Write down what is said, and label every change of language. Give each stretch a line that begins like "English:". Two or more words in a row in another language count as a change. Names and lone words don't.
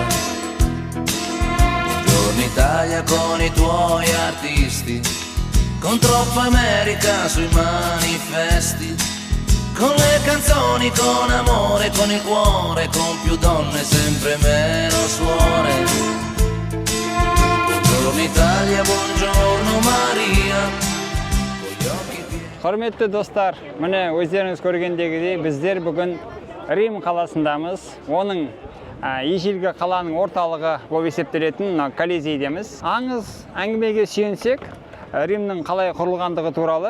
Italian: Buongiorno Italia con i tuoi artisti, con troppa America sui manifesti, con le canzoni, con amore, con il cuore, con più donne, sempre meno suore. Buongiorno Italia, buongiorno Maria.
Kazakh: Құрметті достар, міне өздеріңіз көргендегідей біздер бүгін Рим қаласындамыз. Оның ежелгі қаланың орталығы болып есептелетін Колизейдеміз. Аңыз әңгімеге сүйенсек, Римнің қалай құрылғандығы туралы.